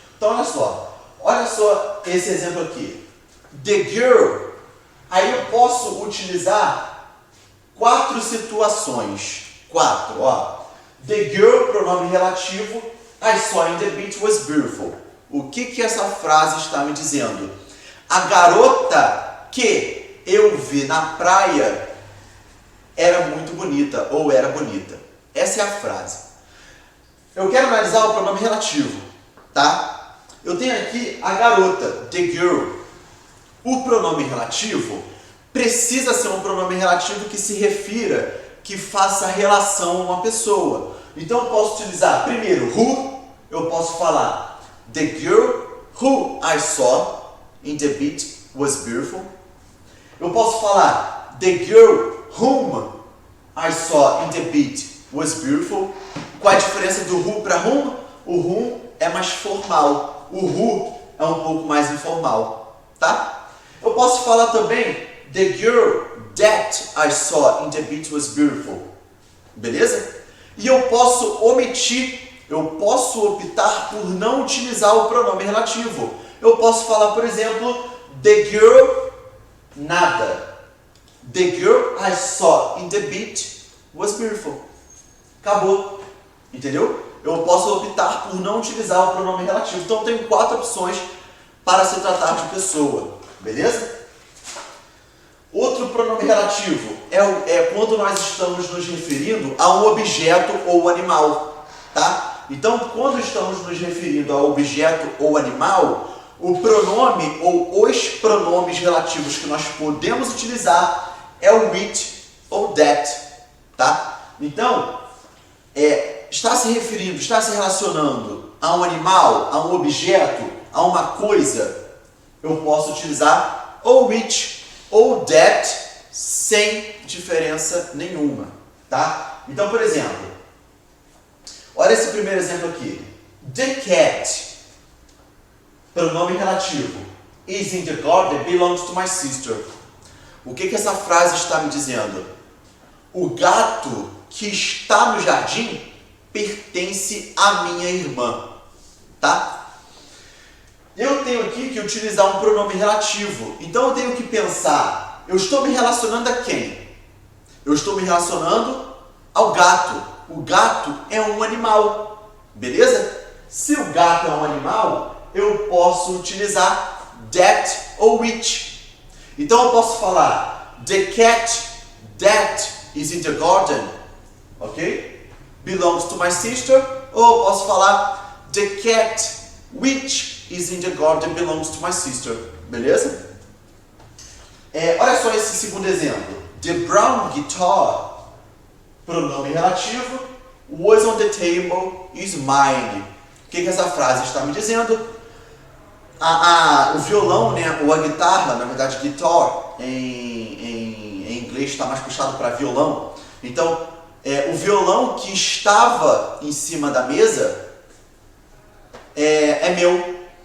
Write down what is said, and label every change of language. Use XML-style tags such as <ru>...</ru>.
<pt>Então, olha só esse exemplo aqui.</pt> <en>The girl.</en> <pt>Aí eu posso utilizar 4 situações. 4, ó.</pt> <en>The girl,</en> <pt>pronome relativo.</pt> <en>I saw in the beach was beautiful.</en> <pt>O que essa frase está me dizendo? A garota que eu vi na praia era muito bonita ou era bonita. Essa é a frase. Eu quero analisar o pronome relativo, tá? Eu tenho aqui a garota, the girl. O pronome relativo precisa ser um pronome relativo que se refira, que faça relação a uma pessoa. Então eu posso utilizar primeiro</pt> <en>who,</en> <pt>eu posso falar</pt> <en>the girl who I saw in the beach was beautiful.</en> <pt>Eu posso falar</pt> <en>the girl whom I saw in the beach was beautiful.</en> <pt>Qual a diferença do who para whom? O whom é mais formal, o who é um pouco mais informal, tá? Eu posso falar também</pt> <en>the girl that I saw in the beach was beautiful.</en> <pt>Beleza? E eu posso omitir, eu posso optar por não utilizar o pronome relativo. Eu posso falar, por exemplo,</pt> <en>the girl,</en> <pt>nada.</pt> <en>The girl I saw in the beach was beautiful.</en> <pt>Acabou. Entendeu? Eu posso optar por não utilizar o pronome relativo. Então eu tenho 4 opções para se tratar de pessoa. Beleza? Outro pronome relativo é quando nós estamos nos referindo a um objeto ou animal. Tá? Então, quando estamos nos referindo a objeto ou animal, o pronome ou os pronomes relativos que nós podemos utilizar é o which ou that. Tá? Então, está se referindo, está se relacionando a um animal, a um objeto, a uma coisa, eu posso utilizar ou which ou that sem diferença nenhuma, tá? Então, por exemplo, olha esse primeiro exemplo aqui.</pt> <en>The cat,</en> <pt>pronome relativo,</pt> <en>is in the garden, belongs to my sister.</en> <pt>O que essa frase está me dizendo? O gato que está no jardim pertence à minha irmã, tá? Eu tenho aqui que utilizar um pronome relativo. Então eu tenho que pensar, eu estou me relacionando a quem? Eu estou me relacionando ao gato. O gato é um animal, beleza? Se o gato é um animal, eu posso utilizar that ou which. Então eu posso falar</pt> <en>the cat that is in the garden, ok? Belongs to my sister.</en> <pt>Ou eu posso falar</pt> <en>the cat which is in the garden belongs to my sister.</en> <pt>Beleza? Olha só esse segundo exemplo.</pt> <en>The brown guitar,</en> <pt>pronome relativo,</pt> <en>was on the table, is mine.</en> <pt>O que essa frase está me dizendo? O violão, né, ou a guitarra, na verdade guitar, em inglês está mais puxado para violão. Então, o violão que estava em cima da mesa é meu.</pt>